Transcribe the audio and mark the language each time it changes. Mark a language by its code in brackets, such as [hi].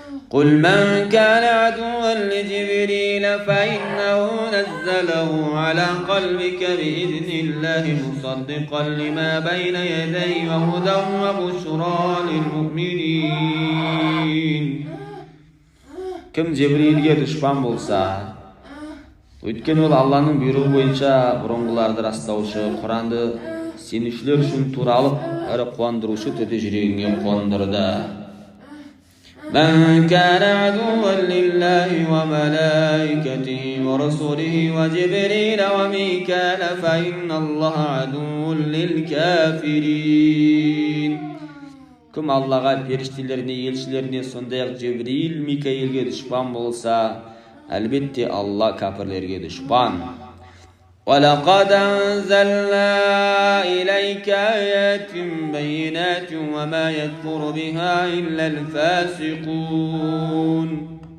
[ar] قُلْ مَنْ كَانَ عَدُوًّا لِجِبْرِيلَ فَإِنَّهُ نَزَّلَهُ عَلَى قَلْبِكَ بِإِذْنِ اللَّهِ مُصَدِّقًا لِمَا بَيْنَ يَدَيْهِ وَهُدًى وَبُشْرَى لِلْمُؤْمِنِينَ. [kk] Кім Жебрейілге дұшпан болса, өйткені ол Алланың бұйрығы бойынша бұрынғыларды растаушы, Құранды сенушілер үшін туралып, әрі қуандырушы түрде жүрегіңе қондырды. [ar] من كان عدوا لله وملائكته ورسله وجبريل وميكال فإن الله عدو للكافرين. [kk] Кім Аллаға, періштелеріне, елшілеріне, сондай-ақ Жебрил, Микаилге дұшпан болса, әлбетте Алла кәпірлерге дұшпан. [ar] وَلَقَدْ أَنزَلْنَا إِلَيْكَ آيَاتٍ بَيِّنَاتٍ وَمَا يَكْفُرُ بِهَا إِلَّا الْفَاسِقُونَ.